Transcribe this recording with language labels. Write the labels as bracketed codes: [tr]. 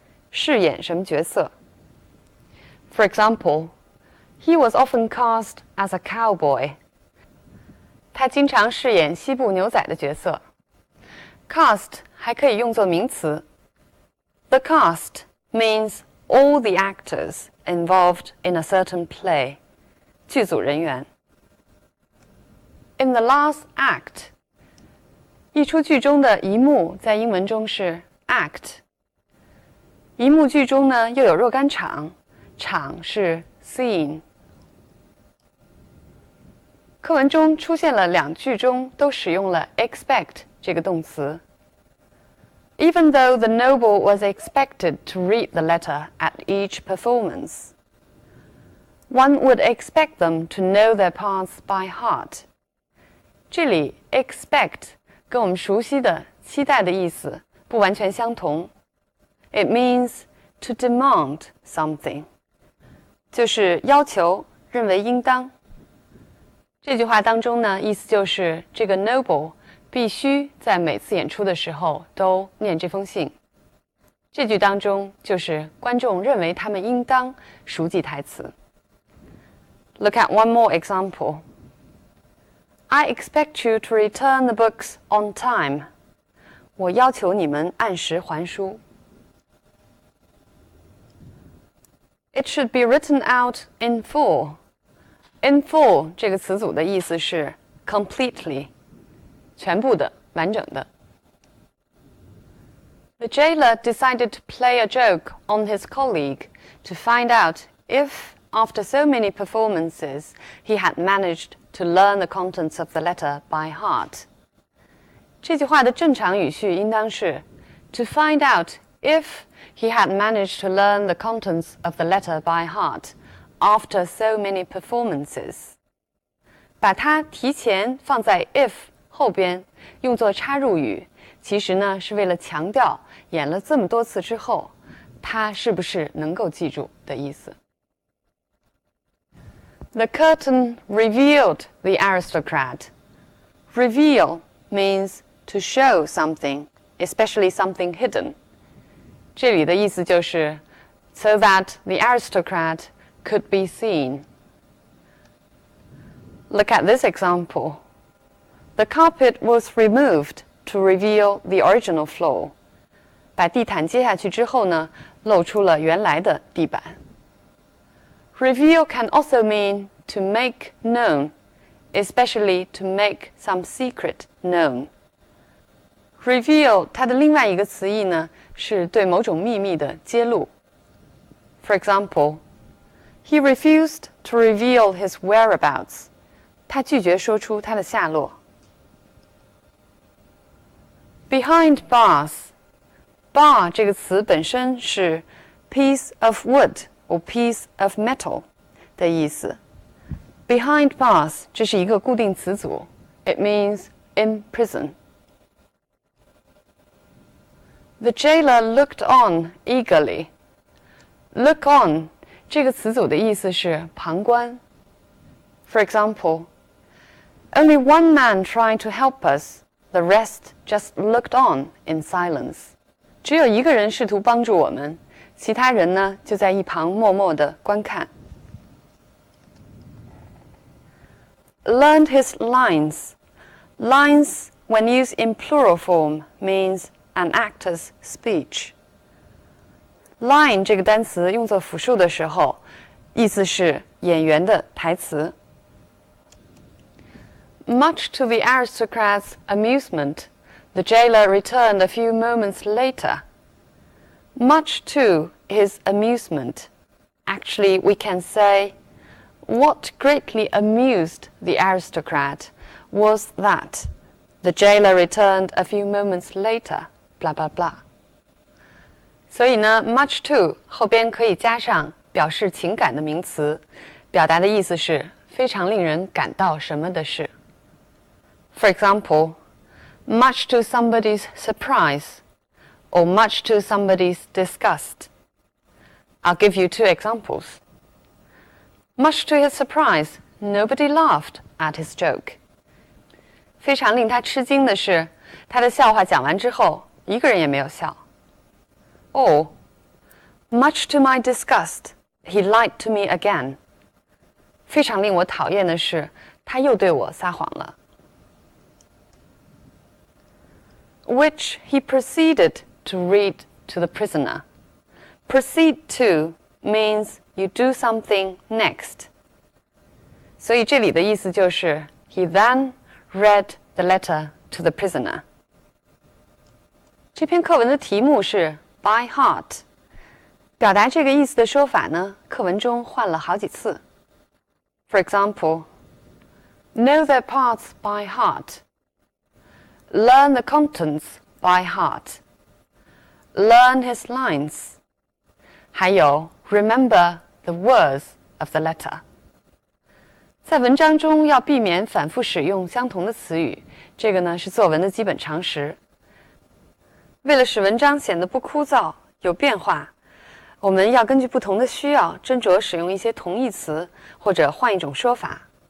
[zh] 饰演什么角色 [en] For example, he was often cast as a cowboy. [zh] 他经常饰演西部牛仔的角色。Cast 还可以用作名词。 [en] The cast means all the actors involved in a certain play. [zh] 剧组人员。 [en] In the last act. [zh] 一出剧中的一幕在英文中是 act。一幕剧中呢又有若干场，场是 scene。课文中出现了两句中都使用了 expect 这个动词。 [en] Even though the noble was expected to read the letter at each performance, one would expect them to know their parts by heart. [zh] 这里 expect 跟我们熟悉的期待的意思不完全相同。 [en] It means to demand something. [zh] 就是要求，认为应当。这句话当中呢，意思就是这个 noble 必须在每次演出的时候都念这封信。这句当中就是观众认为他们应当熟记台词。 [en] Look at one more example. I expect you to return the books on time. [zh] 我要求你们按时还书。 [en] It should be written out in full. [zh] In full 这个词组的意思是 completely, 全部的，完整的。 [en] The jailer decided to play a joke on his colleague to find out if, after so many performances, he had managed to learn the contents of the letter by heart. [zh] 这句话的正常语序应当是 [en] to find out if he had managed to learn the contents of the letter by heart after so many performances. [zh] 把它提前放在 if 后边，用作插入语，其实呢是为了强调演了这么多次之后，他是不是能够记住的意思。 [en] The curtain revealed the aristocrat. Reveal means to show something, especially something hidden. [zh] 这里的意思就是 [en] so that the aristocrat could be seen. Look at this example. The carpet was removed to reveal the original floor. [zh] 把地毯揭下去之后呢，露出了原来的地板。 [en] Reveal can also mean to make known, especially to make some secret known. [zh] Reveal 它的另外一个词义呢，是对某种秘密的揭露。 [en] For example, he refused to reveal his whereabouts. [zh] 他拒绝说出他的下落。 [en] Behind bars, bar [zh] 这个词本身是 [en] piece of wood or piece of metal 的意思。 Behind bars [zh] 这是一个固定词组 [en] ，it means in prison. The jailer looked on eagerly. [zh] Look on 这个词组的意思是旁观。 [en] For example, only one man tried to help us. The rest just looked on in silence. [zh] 只有一个人试图帮助我们，其他人呢就在一旁默默地观看。 [en] Learned his lines. Lines, when used in plural form, means an actor's speech. [zh] Line 这个单词用作复数的时候，意思是演员的台词。 [en] Much to the aristocrat's amusement, the jailer returned a few moments later. Much to his amusement. Actually, we can say, what greatly amused the aristocrat was that the jailer returned a few moments later, blah, blah, blah. [zh] 所以呢 much to 后边可以加上表示情感的名词，表达的意思是非常令人感到什么的事。 [en] For example, much to somebody's surprise, or much to somebody's disgust. I'll give you two examples. Much to his surprise, nobody laughed at his joke. [zh] 非常令他吃惊的是，他的笑话讲完之后，一个人也没有笑。 [en] Or, much to my disgust, he lied to me again. [zh] 非常令我讨厌的是，他又对我撒谎了。 [en] Which he proceeded to read to the prisoner. Proceed to means you do something next. [zh] 所以这里的意思就是 [en] he then read the letter to the prisoner. [zh] 这篇课文的题目是 by heart. 表达这个意思的说法呢，课文中换了好几次。 [en] For example, know their parts by heart. Learn the contents by heart. Learn his lines. 还有 remember the words of the letter. [zh] 在文章中要避免反复使用相同的词语，这个呢是作文的基本常识。为了使文章显得不枯燥、有变化，我们要根据不同的需要斟酌使用一些同义词，或者换一种说法。